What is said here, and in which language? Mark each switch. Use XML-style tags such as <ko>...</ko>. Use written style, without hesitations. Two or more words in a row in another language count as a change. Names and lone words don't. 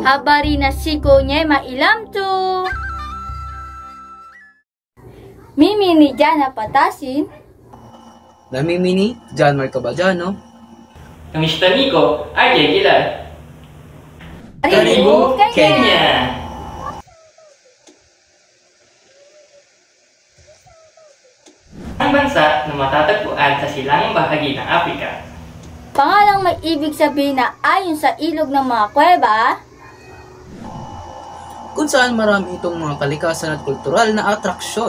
<sw>Habari na siku nyema ilam tu. Mimi ni Jana Patasin. Na mimi ni John Marco Bajano. Kamista niko, RJ Gilan. Karibu, Kenya!</sw> <tl>Ang bansa na matatagpuan sa silangang bahagi ng Afrika. Pangalang may ibig sabihin na ayon sa ilog ng mga kuweba. Kung saan marami itong mga kalikasan at kultural na atraksyon.</tl>